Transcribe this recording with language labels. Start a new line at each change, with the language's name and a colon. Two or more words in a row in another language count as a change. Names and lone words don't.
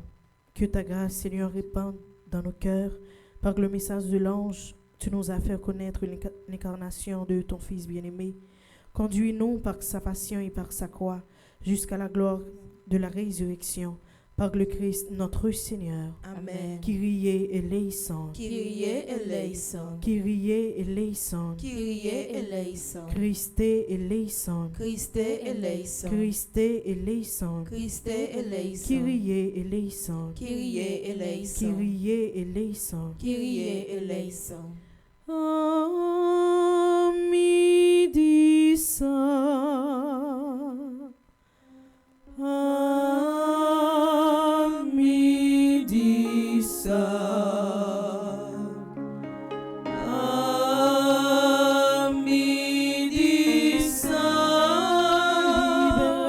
French: Que ta grâce, Seigneur, répande dans nos cœurs. Par le message de l'ange, tu nous as fait connaître l'incarnation de ton Fils bien-aimé. Conduis-nous par sa passion et par sa croix jusqu'à la gloire de la résurrection. Par le Christ, notre Seigneur. Amen.
Greek: Κύριε ελέησον. Κύριε ελέησον. Κύριε ελέησον. Κύριε ελέησον. Χριστέ ελέησον. Χριστέ ελέησον. Χριστέ ελέησον. Χριστέ ελέησον. Κύριε ελέησον. Κύριε ελέησον. Κύριε ελέησον. Κύριε ελέησον.
French: Midi saint. Midi saint. Midi saint.